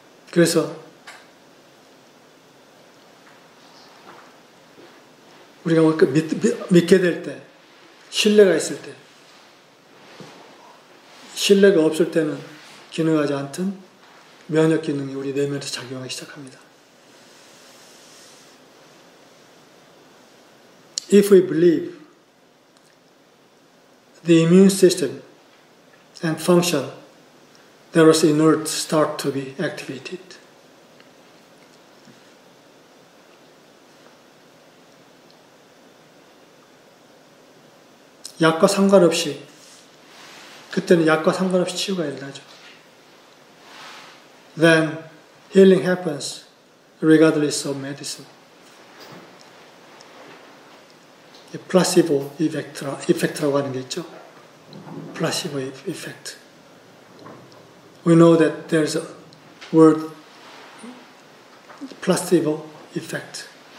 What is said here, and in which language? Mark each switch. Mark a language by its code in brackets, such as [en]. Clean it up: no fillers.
[ko] 그래서 우리가 믿게 될 때, 신뢰가 있을 때, 신뢰가 없을 때는 기능하지 않던 면역 기능이 우리 내면에서 작용하기 시작합니다. [en] If we believe, the immune system and function that was inert start to be activated. [ko] 약과 상관없이, 그때는 약과 상관없이 치유가 일어나죠. [en] Then healing happens regardless of medicine. [ko] 플라시보 이펙트라고 하는 게 있죠. 플라시보 이펙트. [en] We know that there's a word placebo effect.